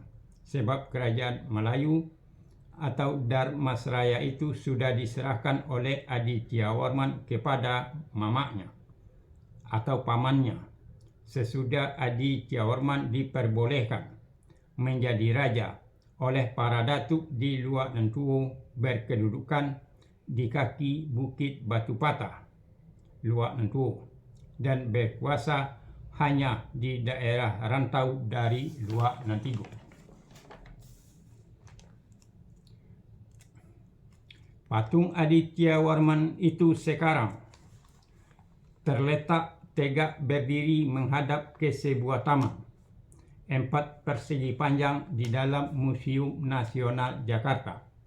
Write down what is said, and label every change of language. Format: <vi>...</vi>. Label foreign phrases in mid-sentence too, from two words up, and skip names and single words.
<id>sebab kerajaan Melayu atau Darmasraya itu sudah diserahkan oleh Adityawarman kepada mamaknya atau pamannya sesudah Adityawarman diperbolehkan menjadi raja oleh para datuk di Luak Nantuo berkedudukan di kaki Bukit Batu Patah, Luak Nantuo, dan berkuasa hanya di daerah rantau dari Luak Nantigo. Patung Adityawarman itu sekarang terletak tegak berdiri menghadap ke sebuah taman 4 persegi panjang di dalam Museum Nasional Jakarta.</id>